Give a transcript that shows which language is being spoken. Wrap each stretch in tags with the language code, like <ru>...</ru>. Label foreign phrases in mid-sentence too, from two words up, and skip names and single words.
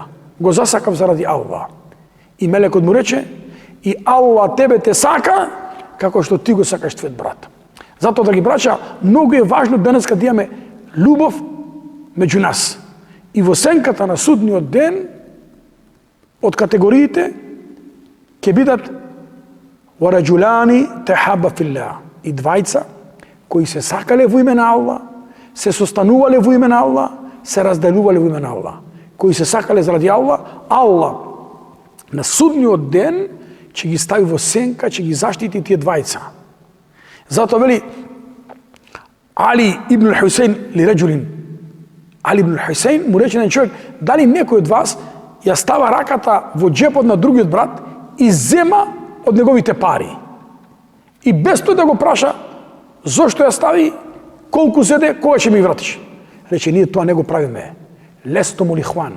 <mk>Го засакав заради Аллах. И мелекот му рече, и Аллах тебе те сака, како што ти го сакаш твојот брат. Затоа, драги браќа, многу е важно денеска да имаме љубов меѓу нас. И во сенката на судниот ден, од категориите, ќе бидат</mk> <ar>وَرَجُلَانِ تَحَابَ فِي اللَّهِ.</ar> <mk>И двајца кои се сакале во име на Аллах, се состанувале во име на Аллах, се разделувале во име на Аллах. Кои се сакале заради Аллах, Аллах на судниот ден ќе ги стави во сенка, ќе ги заштити тие двајца. Затоа вели Али ибн Хусейн</mk> <ar>لرجل.</ar> <mk>Али ибн Хусейн му рече на човек, дали некој од вас ја става раката во джепот на другиот брат и зема од неговите пари. И без тој да го праша зошто ја стави, колку зеде, кога ќе ми вратиш. Рече, ние тоа не го правиме.</mk> <ar>لستم الإخوان.</ar>